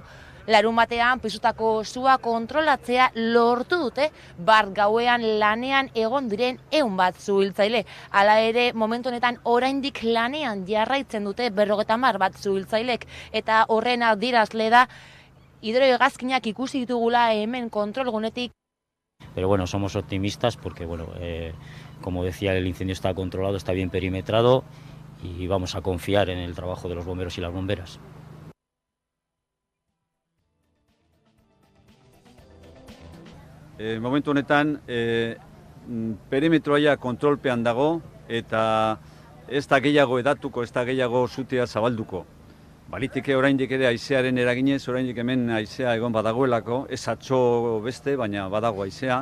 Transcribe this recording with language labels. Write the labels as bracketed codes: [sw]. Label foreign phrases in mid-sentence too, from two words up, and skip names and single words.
[eu] Larunbatean piztutako sua kontrolatzea lortu dute bart gauean lanean egon diren 100 suhiltzaile. Hala ere, momentu honetan oraindik lanean jarraitzen dute 50 suhiltzailek eta horren adierazle da hidrohegazkinak ikusi ditugula hemen kontrolgunetik. [es] Pero bueno, somos optimistas porque bueno, como decía, el incendio está controlado, está bien perimetrado. Y vamos a confiar en el trabajo de los bomberos y las bomberas. [eu] Momentu honetan, perimetroa kontrolpean dago eta ez da gehiago edatuko, ez da gehiago sutea zabalduko. Baliteke oraindik ere haizearen eraginez, oraindik hemen haizea egon badagoelako, ez atzo beste, baina badago haizea.